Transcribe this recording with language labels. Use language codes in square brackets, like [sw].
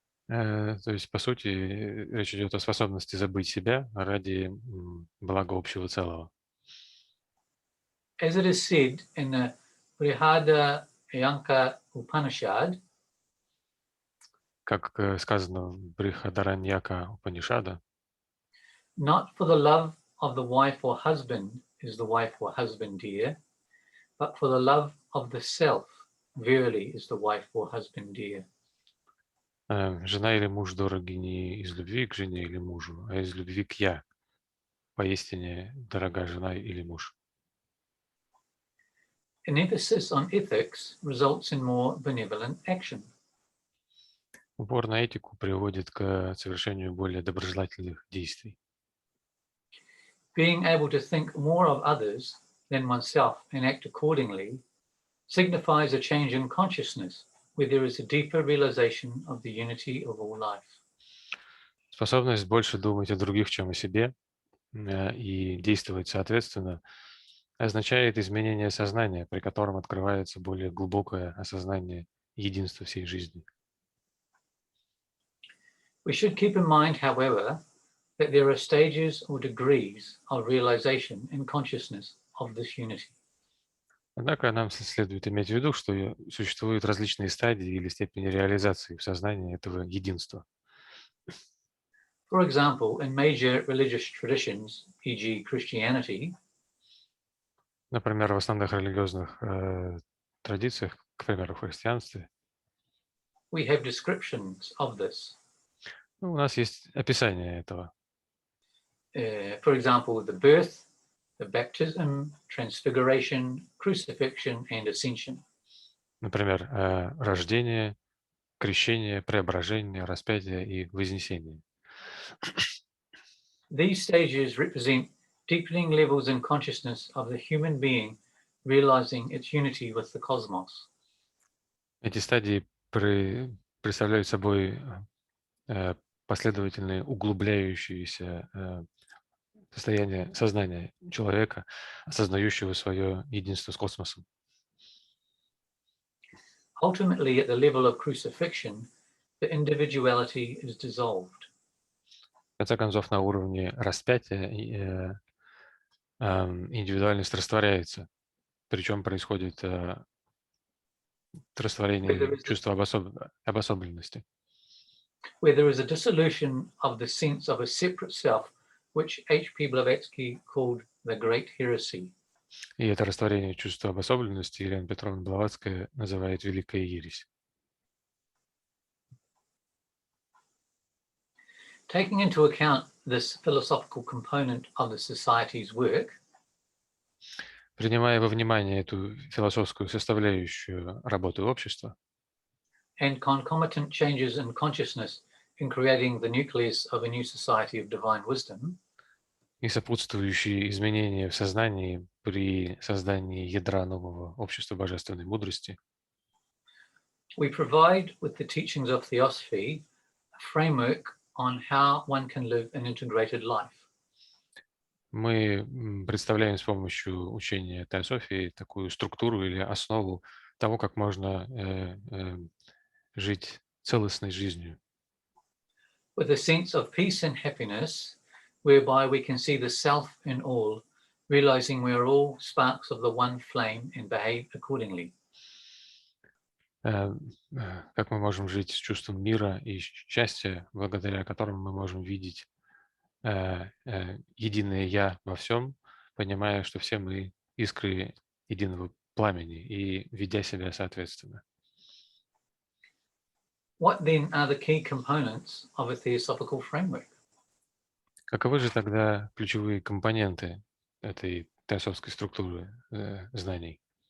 [ru] То есть, по сути, речь идет о способности забыть себя ради блага общего целого. [en] As it is said in the Brihadaranyaka Upanishad, [ru] Как сказано в Брихадараньяка Упанишада, [en] not for the love of the wife or husband is the wife or husband dear, but for the love of the self, verily is the wife or husband dear. [ru] жена или муж дороги не из любви к жене или мужу, а из любви к «я». Поистине дорога жена или муж. [en] An emphasis on ethics results in more benevolent action. [ru] Упор на этику приводит к совершению более доброжелательных действий. [en] Being able to think more of others than oneself and act accordingly signifies a change in consciousness where there is a deeper realization of the unity of all life. [ru] Способность больше думать о других, чем о себе, и действовать соответственно, означает изменение сознания, при котором открывается более глубокое осознание единства всей жизни. [en] We should keep in mind, however, that there are stages or degrees of realization and consciousness of this unity. [ru] Однако нам следует иметь в виду, что существуют различные стадии или степени реализации в сознании этого единства. [en] For example, in major religious traditions, e.g. Christianity, [ru] Например, в основных религиозных традициях, к примеру, в христианстве, [en] we have descriptions of this. [ru] у нас есть описание этого. [en] For example, the birth, the baptism, transfiguration, crucifixion, and ascension. [ru] Например, рождение, крещение, преображение, распятие и вознесение. [en] These stages represent deepening levels in consciousness of the human being realizing its unity with the cosmos. [ru] Эти стадии представляют собой последовательные углубляющиеся состояние сознания человека, осознающего свое единство с космосом. [en] Ultimately, at the level of crucifixion, the individuality is dissolved. [ru] В конце концов, на уровне распятия индивидуальность растворяется, причем происходит растворение чувства обособленности. [en] Where there is a dissolution of the sense of a separate self, which H.P. Blavatsky called the Great Heresy. [ru] И это растворение чувства обособленности Елена Петровна Блаватская называет «великая ересь». [en] Taking into account this philosophical component of the society's work, [ru] принимая во внимание эту философскую составляющую работы общества [en] and concomitant changes in consciousness in creating the nucleus of a new society of divine wisdom, [ru] и сопутствующие изменения в сознании при создании ядра нового общества божественной мудрости, [en] we provide with the teachings of Theosophy a framework on how one can live an integrated life. [ru] мы представляем с помощью учения Теософии такую структуру или основу того, как можно жить целостной жизнью. [en] With a sense of peace and happiness, whereby we can see the self in all, realizing we are all sparks of the one flame and behave accordingly. [ru] Как мы можем жить с чувством мира и счастья, благодаря которому мы можем видеть единое «Я» во всем, понимая, что все мы искры единого пламени и ведя себя соответственно. [en] What then are the key components of a theosophical framework? [ru] Каковы же тогда ключевые компоненты этой теософской структуры знаний?